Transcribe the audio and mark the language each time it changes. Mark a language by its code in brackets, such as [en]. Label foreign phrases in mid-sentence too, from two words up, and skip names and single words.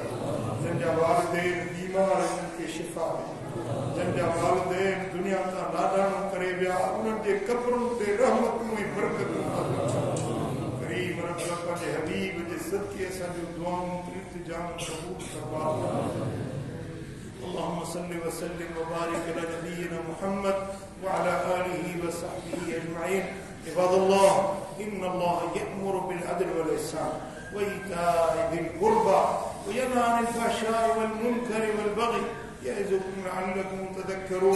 [sd] जंहिंजा वालिदैन बीमार आहिनि उन्हनि खे शिफ़ा ॾे। जंहिंजा वालिदैन दुनिया तां लाॾाणो करे विया उन्हनि जे क़ब्रुनि ते रहमतूं ऐं बरकतूं करीम रब पंहिंजे हबीब जे सदके असांजूं दुआऊं इल्तिजाम क़बूल फरमा। [ar] اللهم صل وسلم وبارك على نبينا محمد وعلى آله وصحبه أجمعين. عباد الله، إن الله يأمر بالعدل والإحسان وإيتاء ذي القربى وينهى عن الفحشاء والمنكر والبغي يعظكم لعلكم تذكرون.